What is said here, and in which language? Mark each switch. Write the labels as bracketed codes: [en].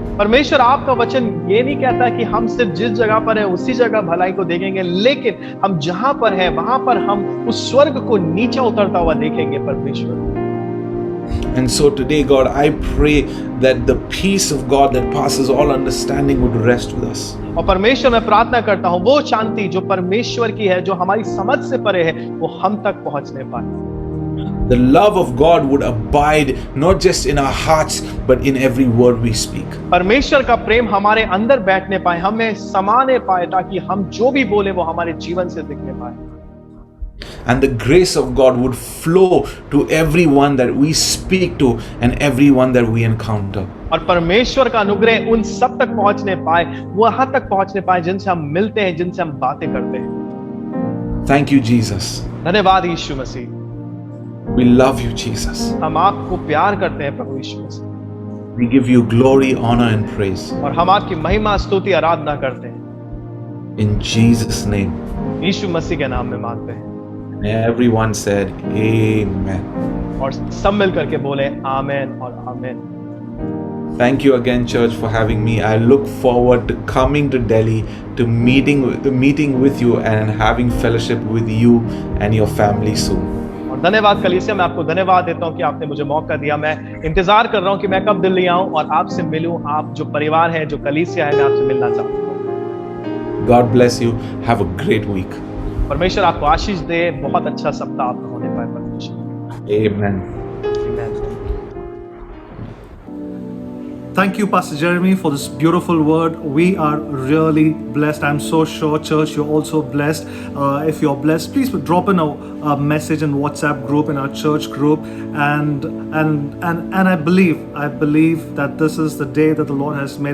[hi] परमेश्वर आपका वचन ये नहीं कहता कि हम सिर्फ जिस जगह पर है उसी जगह भलाई को देखेंगे, लेकिन हम जहां पर है वहां पर हम उस स्वर्ग को नीचे उतरता हुआ देखेंगे परमेश्वर। [en] And so today, God, I pray that the peace of God that passes all understanding would rest with us. [hi] और परमेश्वर, मैं प्रार्थना करता हूँ वो शांति जो परमेश्वर की है, जो हमारी समझ से परे है, वो हम तक पहुंचने पाए। [en] The love of God would abide not just in our hearts, but in every word we speak. [hi] परमेश्वर का प्रेम हमारे अंदर बैठने पाए, हमें समाने पाए, ताकि हम जो भी बोले वो हमारे जीवन से दिखने पाए। [en] And the grace of God would flow to everyone that we speak to and everyone that we encounter. [hi] और परमेश्वर का अनुग्रह उन सब तक पहुंचने पाए, वहां तक पहुंचने पाए जिनसे हम मिलते हैं, जिनसे हम बातें करते हैं। [en] Thank you, Jesus. [hi] धन्यवाद यीशु मसीह। [en] We love you, Jesus. [hi] हम आपको प्यार करते हैं प्रभु यीशु मसीह। [en] We give you glory, honor, and praise. [hi] और हम आपकी महिमा स्तुति आराधना करते हैं [en] In Jesus' name. [hi] यीशु मसीह के नाम में मांगते हैं [en] And everyone said, Amen. [hi] और सब मिलकर के बोले आमेन और आमेन। [en] Thank you again, church, for having me. I look forward to coming to Delhi to meeting with you and having fellowship with you and your family soon. [hi] और धन्यवाद कलीसिया, मैं आपको धन्यवाद देता हूं कि आपने मुझे मौका दिया। मैं इंतजार कर रहा हूं कि मैं कब दिल्ली आऊं और आपसे मिलूं। आप जो परिवार है, जो कलीसिया है, मैं आपसे मिलना चाहता हूं। [en] God bless you. Have a great week. [hi] परमेश्वर आपको आशीष दे। बहुत अच्छा सप्ताह आपका होने पाए परमेश्वर। [en] Amen. Thank you, Pastor Jeremy, for this beautiful word. We are really blessed. I'm so sure, church, you're also blessed. If you're blessed, please drop in a message in WhatsApp group, in our church group, and I believe that this is the day that the Lord has made.